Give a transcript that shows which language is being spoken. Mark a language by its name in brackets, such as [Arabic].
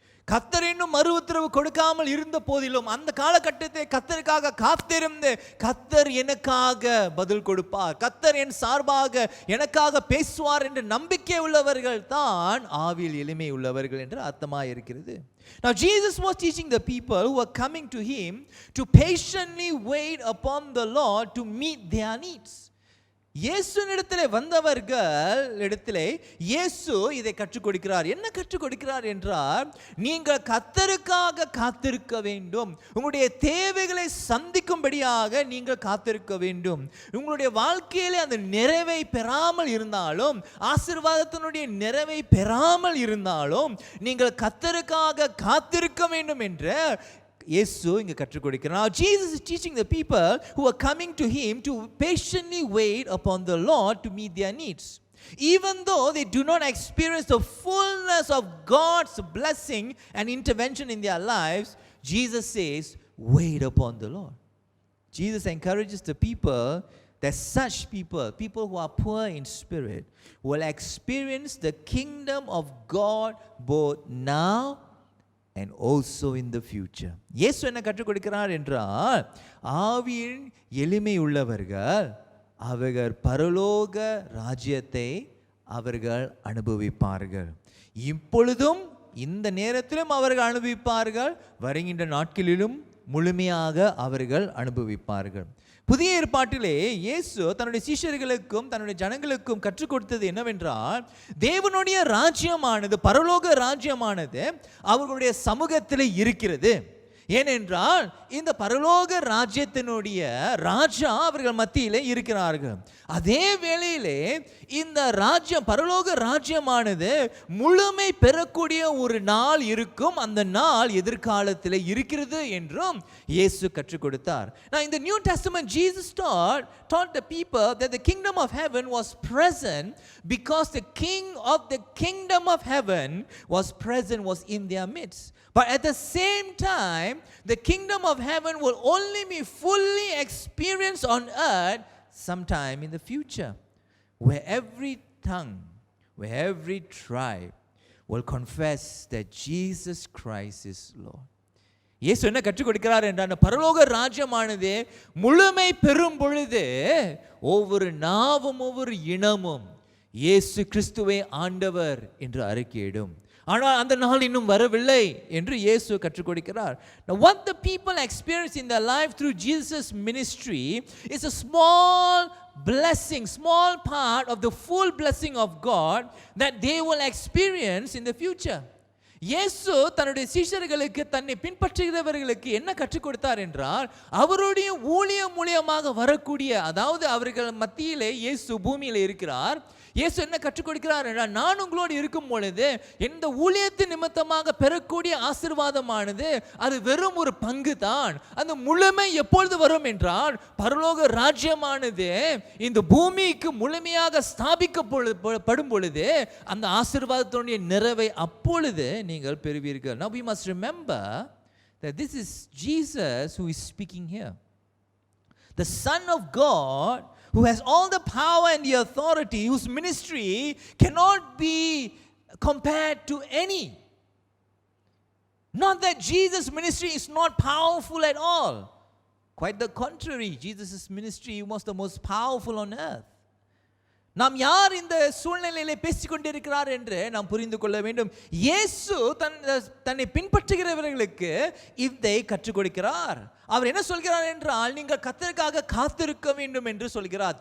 [Tamil] கர்த்தர் இன்னும் மறு உத்தரவு கொடுக்காமல் இருந்த போதிலும் அந்த காலகட்டத்தை கர்த்தருக்காக காத்திருந்து கர்த்தர் எனக்காக பதில் கொடுப்பார், கர்த்தர் என் சார்பாக எனக்காக பேசுவார் என்ற நம்பிக்கை உள்ளவர்கள் தான் ஆவியில் எளிமை உள்ளவர்கள் என்று அர்த்தமாக இருக்கிறது. [English] Now Jesus was teaching the people who were coming to him to patiently wait upon the Lord to meet their needs. [Tamil] இயேசுவினிடத்திலே வந்தவர்கள் இடத்திலே இயேசு இதை கற்றுக் கொடுக்கிறார். என்ன கற்றுக் கொடுக்கிறார் என்றால், நீங்கள் கர்த்தருக்காக காத்திருக்க வேண்டும். உங்களுடைய தேவைகளை சந்திக்கும்படியாக நீங்கள் காத்திருக்க வேண்டும். உங்களுடைய வாழ்க்கையிலே அந்த நிறைவை பெறாமல் இருந்தாலும், ஆசீர்வாதத்தினுடைய நிறைவை பெறாமல் இருந்தாலும் நீங்கள் கர்த்தருக்காக காத்திருக்க வேண்டும் என்ற இயேசு இங்க கற்றுக் கொடுக்கிறார். [English] Jesus is teaching the people who are coming to him to patiently wait upon the Lord to meet their needs. Even though they do not experience the fullness of God's blessing and intervention in their lives, Jesus says, wait upon the Lord. Jesus encourages the people that such people who are poor in spirit, will experience the kingdom of God both now and also in the future. [Tamil] இயேசு என்ன கற்றுக் கொடுக்கிறார் என்றால், ஆவியின் எளிமை உள்ளவர்கள் அவர்கள் பரலோக ராஜ்யத்தை அவர்கள் அனுபவிப்பார்கள். இப்பொழுதும் இந்த நேரத்திலும் அவர்கள் அனுபவிப்பார்கள், வருகின்ற நாட்களிலும் முழுமையாக அவர்கள் அனுபவிப்பார்கள். புதிய ஏற்பாட்டிலே இயேசு தன்னுடைய சீஷர்களுக்கும் தன்னுடைய ஜனங்களுக்கும் கற்றுக் கொடுத்தது என்னவென்றால், தேவனுடைய ராஜ்யமானது, பரலோக ராஜ்யமானது அவர்களுடைய சமூகத்தில் இருக்கிறது. ஏனென்றால் இந்த பரலோக ராஜ்யத்தினுடைய ராஜா அவர்கள் மத்தியிலே இருக்கிறார்கள். அதே வேளையிலே இந்த ராஜ்யம், பரலோக ராஜ்யமானது முழுமை பெறக்கூடிய ஒரு நாள் இருக்கும். அந்த நாள் எதிர்காலத்தில் இருக்கிறது என்றும் இயேசு கற்றுக் கொடுத்தார். [English] Now in the New Testament, Jesus taught the people that the kingdom of heaven was present because the king of the kingdom of heaven was in their midst. But at the same time, the kingdom of heaven will only be fully experienced on earth sometime in the future, where every tongue, where every tribe will confess that Jesus Christ is Lord. [Tamil] இயேசு என்ன கற்றுக் கொடுக்கிறார் என்றால், பரலோக ராஜ்யமானது முழுமை பெறும் பொழுது ஒவ்வொரு நாவும் ஒவ்வொரு இனமும் இயேசு கிறிஸ்துவே ஆண்டவர் என்று அறிக்கையிடும். ஆனால் அந்த நாள் இன்னும் வரவில்லை என்று இயேசு கற்றுக் கொடுக்கிறார். [English] Now what the people experience in their life through Jesus' ministry is a small blessing, small part of the full blessing of God that they will experience in the future. [Tamil] இயேசு தன்னுடைய சீஷர்களுக்கு, தன்னை பின்பற்றுகிறவர்களுக்கு என்ன கற்றுக் கொடுத்தார் என்றால், அவருடைய ஊழியம் மூலியமாக வரக்கூடிய, அதாவது அவர்கள் மத்தியிலே இயேசு பூமியில் இருக்கிறார். இயேசு என்ன கற்றுக் கொடுக்கிறார் என்றால், நான் உங்களோடு இருக்கும் பொழுது இந்த ஊழியத்தின் நிமித்தமாக பெறக்கூடிய ஆசீர்வாதமானது அது வெறும் ஒரு பங்கு தான். அந்த முழுமை எப்பொழுது வரும் என்றால், பரலோக ராஜ்யமானது இந்த பூமிக்கு முழுமையாக ஸ்தாபிக்கப்படும் பொழுது அந்த ஆசீர்வாதத்தினுடைய நிறைவை அப்பொழுது நீங்கள் பெறுவீர்கள். [English] Now we must remember that this is Jesus who is speaking here. The Son of God, who has all the power and the authority, whose ministry cannot be compared to any. Not that Jesus' ministry is not powerful at all. Quite the contrary, Jesus' ministry was the most powerful on earth. [Tamil] நாம் யார் இந்த சூழ்நிலையிலே பேசிக்கொண்டிருக்கிறார் என்று நாம் புரிந்து கொள்ள வேண்டும். இயேசு தன்னை பின்பற்றுகிறவர்களுக்கு இதை கற்றுக் கொடுக்கிறார். அவர் என்ன சொல்கிறார் என்றால், நீங்கள் கர்த்தருக்காக காத்திருக்க வேண்டும் என்று சொல்கிறார்.